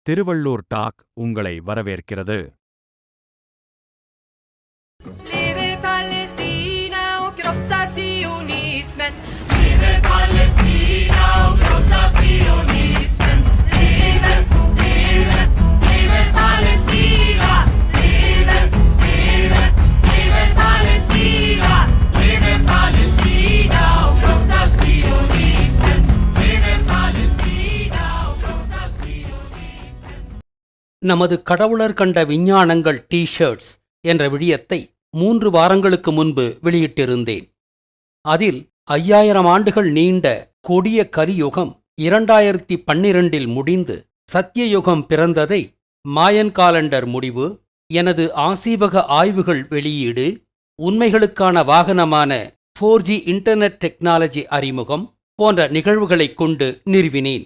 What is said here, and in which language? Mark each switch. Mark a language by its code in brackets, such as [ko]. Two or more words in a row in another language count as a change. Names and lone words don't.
[ta] திருவள்ளூர் டாக் உங்களை வரவேற்கிறது. [sv] Leve Palestina och krossa sionismen. Leve Palestina och krossa sionismen. Leve, leve, leve Palestina. Leve, leve, leve Palestina. Leve Palestina och krossa sionismen. Leve Palestina och krossa sionismen. [ta] நமது கடவுளர் கண்ட விஞ்ஞானங்கள் டி-ஷர்ட்ஸ் என்ற விழியத்தை 3 வாரங்களுக்கு முன்பு வெளியிட்டிருந்தேன். அதில் 5000 ஆண்டுகள் நீண்ட கொடிய கரியுகம் 2012இல் முடிந்து சத்தியயுகம் பிறந்ததை மாயன் காலண்டர் முடிவு, எனது ஆசீவக ஆய்வுகள் வெளியீடு, உண்மைகளுக்கான வாகனமான 4G [en] internet technology [ta] அறிமுகம் போன்ற நிகழ்வுகளைக் கொண்டு நிறுவினேன்.